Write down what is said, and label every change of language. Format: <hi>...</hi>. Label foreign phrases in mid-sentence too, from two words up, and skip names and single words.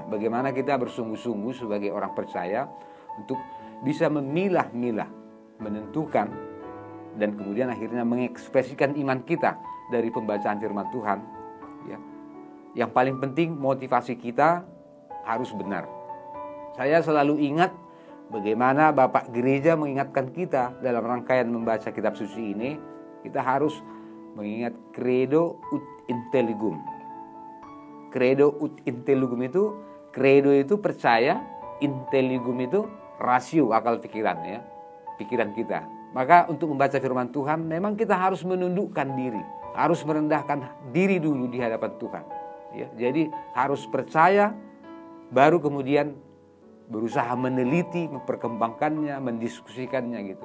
<id>Bagaimana kita bersungguh-sungguh sebagai orang percaya untuk bisa memilah-milah, menentukan, dan kemudian akhirnya mengekspresikan iman kita dari pembacaan firman Tuhan. Ya. Yang paling penting motivasi kita harus benar. Saya selalu ingat bagaimana Bapak Gereja mengingatkan kita dalam rangkaian membaca kitab suci ini, kita harus mengingat</id> <la>credo ut intelligum. Credo ut intelligum</la> <id>itu, credo itu percaya, intelligum itu rasio akal pikiran, ya, pikiran kita. Maka untuk membaca firman Tuhan memang kita harus menundukkan diri, harus merendahkan diri dulu di hadapan Tuhan. Ya, jadi harus percaya, baru kemudian berusaha meneliti, memperkembangkannya, mendiskusikannya gitu.</id>